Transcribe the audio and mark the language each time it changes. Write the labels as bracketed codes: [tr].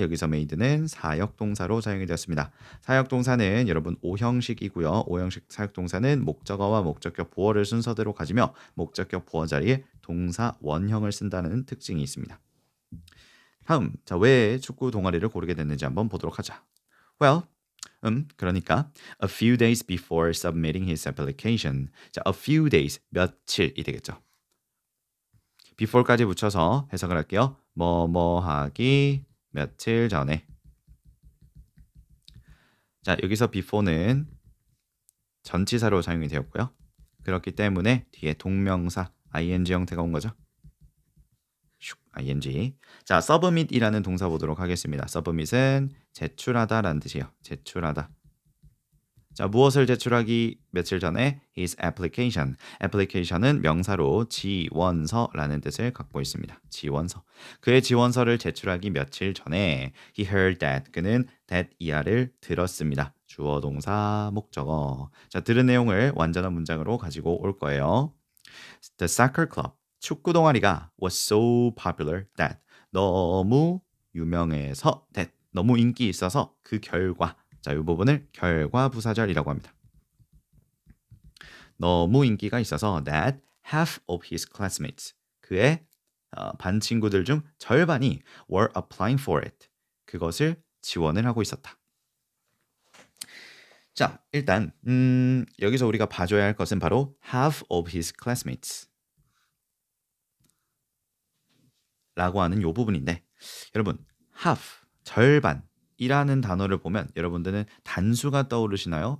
[ko] 여기서 made는 사역동사로 사용이 되었습니다. 사역동사는 여러분 오형식이고요. 오형식 사역동사는 목적어와 목적격 보어를 순서대로 가지며 목적격 보어 자리에 동사 원형을 쓴다는 특징이 있습니다. 다음, 자, 왜 축구 동아리를 고르게 됐는지 한번 보도록 하자. [en] Well, [ko] 그러니까 [en] a few days before submitting his application. [ko] 자, a few days, 며칠이 되겠죠. before까지 붙여서 해석을 할게요. 뭐뭐 하기 며칠 전에. 자, 여기서 before는 전치사로 사용이 되었고요. 그렇기 때문에 뒤에 동명사 ing 형태가 온 거죠. ing. 자, submit이라는 동사 보도록 하겠습니다. submit은 제출하다라는 뜻이에요. 제출하다. 자, 무엇을 제출하기 며칠 전에? [en] His application. [ko] application은 명사로 지원서라는 뜻을 갖고 있습니다. 지원서. 그의 지원서를 제출하기 며칠 전에 [en] He heard that. [ko] 그는 that 이하를 들었습니다. 주어, 동사, 목적어. 자, 들은 내용을 완전한 문장으로 가지고 올 거예요. [en] The soccer club. [ko] 축구 동아리가 [en] was so popular that. [ko] 너무 유명해서 that. 너무 인기 있어서 그 결과. 자, 이 부분을 결과부사절이라고 합니다. 너무 인기가 있어서 [en] that half of his classmates [ko] 그의 반 친구들 중 절반이 [en] were applying for it. [ko] 그것을 지원을 하고 있었다. 자, 일단 여기서 우리가 봐줘야 할 것은 바로 half of his classmates 라고 하는 이 부분인데 여러분 half, 절반 이라는 단어를 보면 여러분들은 단수가 떠오르시나요?